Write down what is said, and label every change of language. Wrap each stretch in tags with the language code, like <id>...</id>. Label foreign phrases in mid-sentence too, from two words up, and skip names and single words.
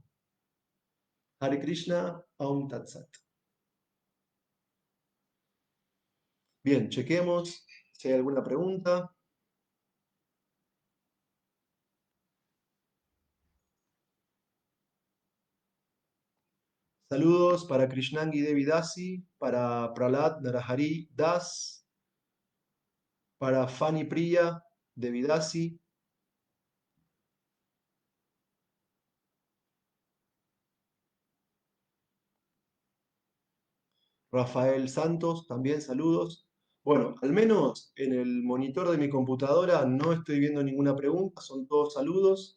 <sa>Hare Krishna, Aum Tat Sat.</sa> <es>Bien, chequemos si hay alguna pregunta. Saludos para Krishnangi Devi Dasi, para Prahlad Narahari Das, para Fanny Priya Devi Dasi, Rafael Santos, también saludos. Bueno, al menos en el monitor de mi computadora no estoy viendo ninguna pregunta, son todos saludos.</es>